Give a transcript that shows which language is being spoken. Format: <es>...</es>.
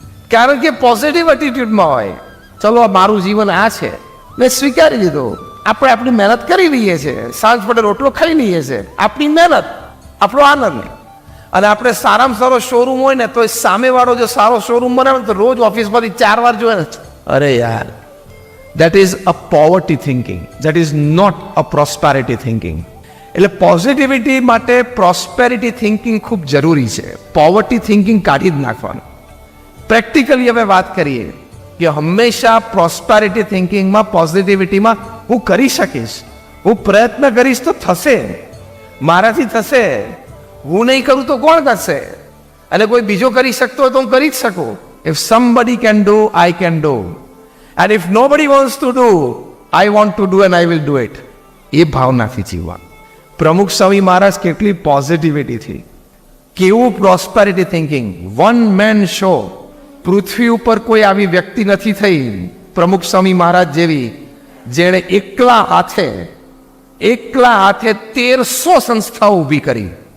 <gu>કારણ કે પોઝિટિવ એટીટ્યુડમાં હોય. ચલો આ મારું જીવન આ છે, મેં સ્વીકારી લીધું. આપણે આપણી મહેનત કરી લઈએ છીએ, સાંજ પડે રોટલો ખાઈ લઈએ છીએ, આપણી મહેનત, આપણો આનંદ. અને આપણે સારામાં સારો શોરૂમ હોય ને તો સામેવાળો જો સારો શોરૂમ બનાવે તો રોજ ઓફિસમાંથી 4 વાર જોયે, અરે યાર.</gu> <en>That is a poverty thinking. That is not a prosperity thinking.</en> <gu>એટલે પોઝિટિવિટી માટે પ્રોસ્પેરિટી થિંકિંગ ખૂબ જરૂરી છે. પોવર્ટી થિંકિંગ કાઢી જ નાખવાનું. પ્રેક્ટિકલી હવે વાત કરીએ કે હંમેશા પ્રોસ્પેરિટી થિંકિંગમાં, પોઝિટિવિટીમાં હું કરી શકીશ, હું પ્રયત્ન કરીશ તો થશે, મારાથી થશે, હું નહીં કરું તો કોણ કરશે? અને કોઈ બીજો કરી શકતો હોય તો હું કરી જ શકું.</gu> <en>If somebody can do, I can do. And if nobody wants to do, I want to do and I will do it.</en> <gu>એ ભાવનાથી જીવવા. પ્રમુખ સ્વામી મહારાજ કેટલી પોઝિટિવિટીથી, કેવું prosperity thinking. One man show. પૃથ્વી ઉપર કોઈ આવી વ્યક્તિ નથી થઈ પ્રમુખ સ્વામી મહારાજ જેવી, જેણે એકલા હાથે 1300 સંસ્થાઓ ઊભી કરી.</gu>